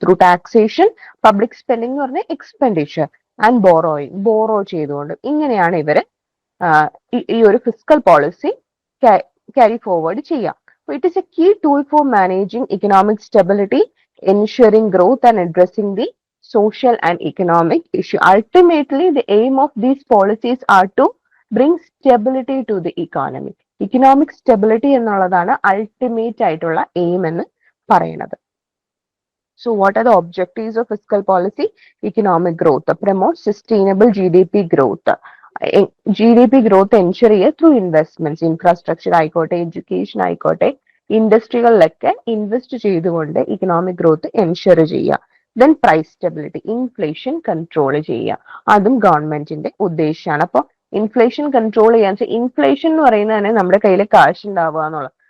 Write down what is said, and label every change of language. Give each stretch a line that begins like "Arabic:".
Malayalam: Through taxation, public spending എന്ന് പറഞ്ഞാൽ expenditure, and borrowing, borrow ചെയ്തുകൊണ്ട്. ഇങ്ങനെയാണ് ഇവര് ഈ ഒരു ഫിസിക്കൽ പോളിസി ക്യാരി ഫോർവേഡ് ചെയ്യുക.
English: It is a key tool for managing economic stability, ensuring growth and addressing the social and economic issue. Ultimately, the aim of these policies are to bring stability to the economy.
Malayalam: Economic stability എന്നുള്ളതാണ് ultimate ആയിട്ടുള്ള aim എന്ന് പറയുന്നത്.
English: So what are the objectives of fiscal policy? Economic growth, promote sustainable GDP growth.
Malayalam: GDP growth ensure ചെയ്യുക through investments, infrastructure ആയിക്കോട്ടെ, education ആയിക്കോട്ടെ, ഇൻഡസ്ട്രികളിലൊക്കെ invest ചെയ്തുകൊണ്ട് economic growth ensure ചെയ്യുക. Then price stability, inflation control ചെയ്യുക. അതും ഗവൺമെന്റിന്റെ ഉദ്ദേശമാണ്. അപ്പോൾ ഇൻഫ്ലേഷൻ കൺട്രോൾ ചെയ്യാൻ വെച്ചാൽ ഇൻഫ്ലേഷൻ എന്ന് പറയുന്നത് തന്നെ നമ്മുടെ കയ്യിൽ കാശ് ഉണ്ടാവുക എന്നുള്ളത്.